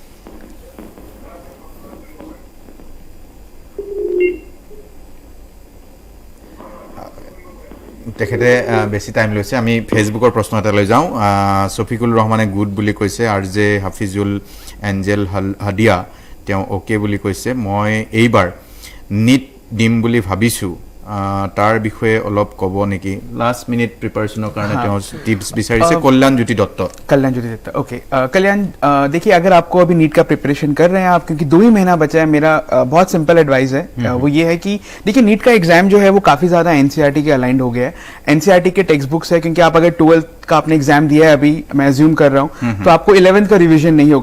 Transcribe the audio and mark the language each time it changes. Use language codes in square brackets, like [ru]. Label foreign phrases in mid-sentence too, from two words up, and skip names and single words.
[as] তেখেতে বেছি টাইম লৈছে আমি ফেসবুকৰ প্ৰশ্ন এটা লৈ যাওঁ সফিকুল ৰহমানে গুড বুলি কৈছে আৰজে হাফিজুল এঞ্জেল হাদিয়া তেওঁ ওকে বুলি কৈছে মই এইবাৰ নিট দিম বুলি ভাবিছো তাৰ বিষয়ে অলপ ক'ব নেকি [en] last minute preparationৰ [as] কাৰণে তেওঁ টিপস বিচাৰিছে কল্যাণ জ্যোতি দত্ত [hi] ओके कल्याण देखिए अगर आपको अभी नीट का प्रिपरेशन कर रहे हैं आप क्योंकि 2 ही महीना बचा है मेरा बहुत [en] simple advice [hi] है वो ये है कि देखिए नीट का एग्जाम जो है वो काफी ज्यादा एनसीईआरटी के अलाइंड हो गया है एनसीईआरटी के [en] text books [hi] है क्योंकि आप अगर 12th का आपने एग्जाम दिया है अभी मैं अज्यूम कर रहा हूँ तो आपको 11th का रिवीजन नहीं होगा